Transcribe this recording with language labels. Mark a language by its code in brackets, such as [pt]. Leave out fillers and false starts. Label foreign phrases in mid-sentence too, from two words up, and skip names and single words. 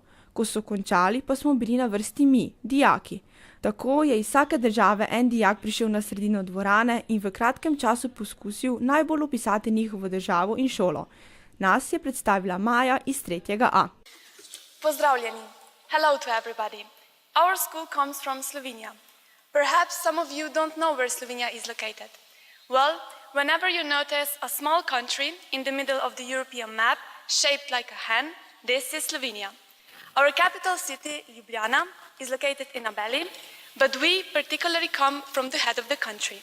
[sl] Ko so končali, pa smo bili na vrsti mi, dijaki. Tako je iz vsake države en dijak prišel na sredino dvorane in v kratkem času poskusil najbolj opisati njihovo državo in šolo. Nas je predstavila Maja iz 3.A. Pozdravljeni. [en] Hello to everybody. Our school comes from Slovenia. Perhaps some of you don't know where Slovenia is located. Well, whenever you notice a small country in the middle of the European map, shaped like a hen, this is Slovenia. Our capital city, Ljubljana, is located in a valley, but we particularly come from the head of the country.